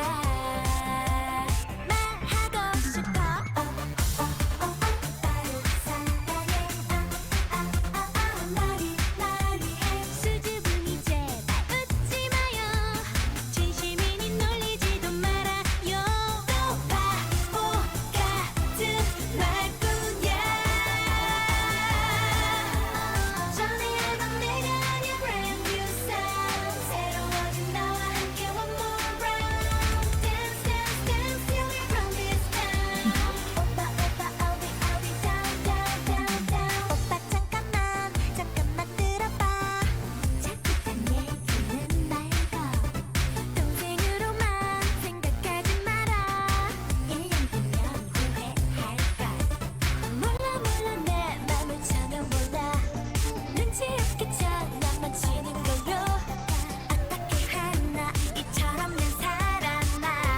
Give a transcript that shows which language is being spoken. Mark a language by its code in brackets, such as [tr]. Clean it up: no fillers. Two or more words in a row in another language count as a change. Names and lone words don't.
[ko] 말하고 싶어 수줍음이 제발 웃지 마요 진심이니 놀리지도 말아요 또 바보 같은 말뿐이야 전에 알던 내가 아닌 [en] brand new sound [ko] 새로워진 나와 함께 [en] one more round dance dance dance till we run this town [ko] 오빠 어디 down 오빠 잠깐만 들어봐 자꾸만 얘기는 말고 동생으로만 생각하지 마라 1년 뒤면 후회할걸 몰라 내 맘을 전혀 몰라 눈치 없게 장난만 치는 걸로 어떻게 하나 이처럼 난 살아나